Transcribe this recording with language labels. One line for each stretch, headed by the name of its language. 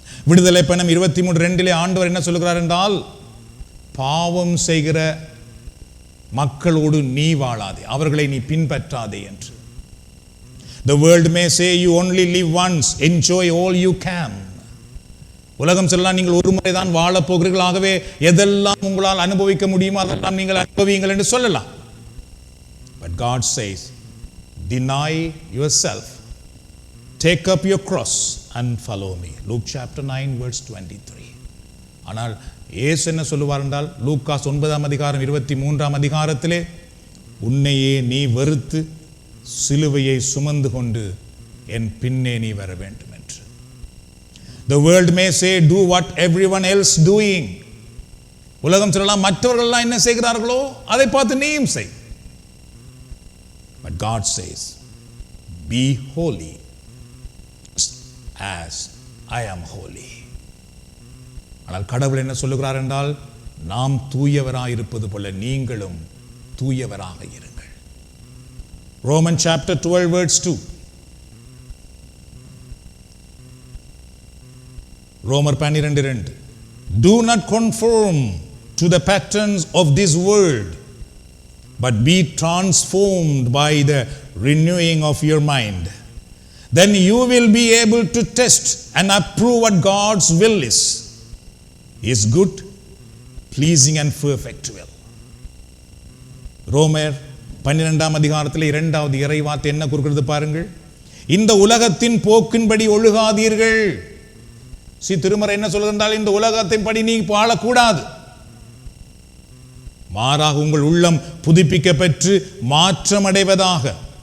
Tamil: விடுதலை பயணம் 23:2 ஆண்டவர் என்ன சொல்கிறார் என்றால், பாவம் செய்கிற மக்களோடு நீ வாழாதே, அவர்களை நீ பின்பற்றாதே என்று.
English: The world may say, you only live once, enjoy all you can.
Tamil: உலகம் சொல்லலாம், நீங்கள் ஒரு முறை தான் வாழப் போகிறீர்கள், ஆகவே எதெல்லாம் உங்களால் அனுபவிக்க முடியுமோ அதெல்லாம் நீங்கள் அனுபவியுங்கள் என்று சொல்லலாம்.
English: But God says, deny yourself, take up your cross and follow me. Luke chapter 9 verse 23.
Tamil: ஆனால் இயேசு என்ன சொல்லுவார் என்றால், லூக்காஸ் 9:23 உன்னையே நீ வெறுத்து சிலுவையை சுமந்து கொண்டு என் பின்னே நீ வர வேண்டும் என்று.
English: The world may say, do what everyone else doing.
Tamil: உலகம் சொல்லலாம், மற்றவர்கள் எல்லாம் என்ன செய்கிறார்களோ அதை பார்த்து நீயும் செய்.
English: But God says, be holy as I am holy.
Tamil: ஆனால் கடவுள் என்ன சொல்லுகிறார் என்றால், நாம் தூயவராக இருப்பது போல நீங்களும் தூயவராக இருங்கள்.
English: Romans chapter 12 verse 2. ரோமர் 12:2. Do not conform to the patterns of this world, but be transformed by the renewing of your mind. Then you will be able to test and approve what God's will is. His good, pleasing and perfect will.
Tamil: ரோமர் 12ஆம் அதிகாரத்தில் 2வது இறைவார்த்தை என்ன கூறுகிறது பாருங்கள். இந்த உலகத்தின் போக்கின்படி ஒழுகாதீர்கள். திருமறை என்ன சொல்கிறால், இந்த உலகத்தின்படி நீ வாழக்கூடாது. மாறாக உங்கள் உள்ளம் புதுப்பிக்கப்பெற்று மாற்றமடைவதாக.